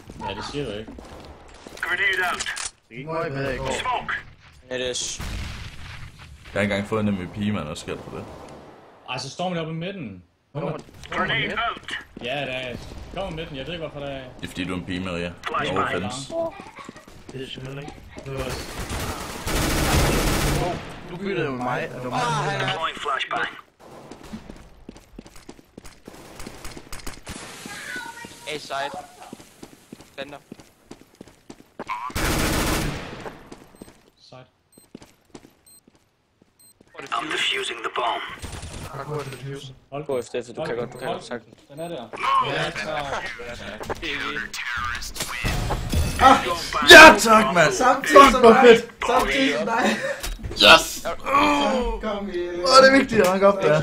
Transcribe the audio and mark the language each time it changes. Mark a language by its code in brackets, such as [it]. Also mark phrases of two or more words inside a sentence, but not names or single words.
[da] Ja, det siger du ikke. Det går ikke bedre i går. [en] It is. [da] Jeg har ikke engang fået en MVP, man, og skal på det. Ej, så står man oppe i midten. Ja, det er. Kom i midten, jeg ved ikke hvorfor der er. Det er fordi du er en pige, Maria. [en] No offense. [da] Det er simpelthen ikke. Det var... Du byttede jo med mig, og det var mig. A-side. Center. Side. [en] I'm defusing the bomb. [da] Hold Gå efter det, du kan godt sagtens. Den er der. Ja, tak, mand! Samtidig som mig. Samtidig som dig. Yes! Kom i. Det er vigtigt at ranke op, der.